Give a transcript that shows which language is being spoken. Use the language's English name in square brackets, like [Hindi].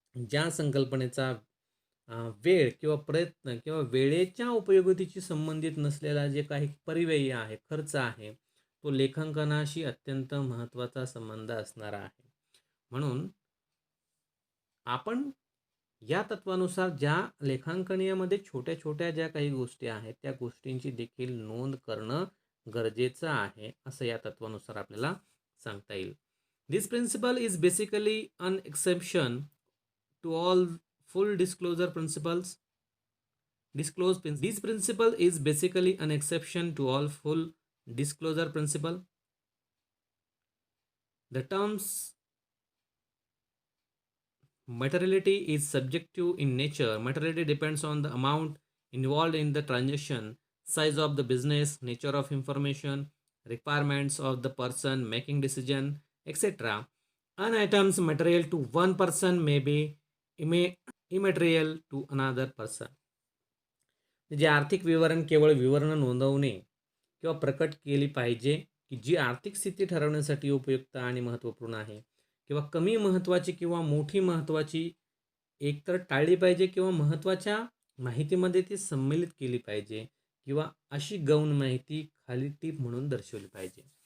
[Marathi] ज्या संकल्पनेचा वेळ किंवा प्रयत्न किंवा वेळेच्या उपयोगितेशी संबंधित नसलेला जे काही परिव्यय आहे, खर्च आहे, तो लेखांकनाशी अत्यंत महत्त्वाचा संबंध असणारा आहे. म्हणून आपण या तत्वानुसार ज्या लेखांकनामध्ये छोट्या-छोट्या ज्या काही गोष्टी आहेत, त्या गोष्टींची देखील नोंद करणं गरजेचं आहे, असं या तत्वानुसार आपल्याला सांगता येईल. [English] This principle is basically an exception to all full disclosure principles. This principle is basically an exception to all full disclosure principle. The terms materiality is subjective in nature. Materiality depends on the amount involved in the transaction, size of the business, nature of information, requirements of the person making decision, etc. An item's material to one person may be immaterial to another person. [Marathi] जे आर्थिक विवरण केवळ विवरण नोंदवणे किंवा प्रकट केली पाहिजे की जी आर्थिक स्थिती ठरवण्यासाठी उपयुक्त आणि महत्त्वपूर्ण आहे, किंवा कमी महत्त्वाची किंवा मोठी महत्त्वाची एकतर टाळली पाहिजे किंवा महत्त्वाच्या माहितीमध्ये ती सम्मिलित केली पाहिजे, किंवा अशी गौण माहिती खाली टीप म्हणून दर्शवली पाहिजे.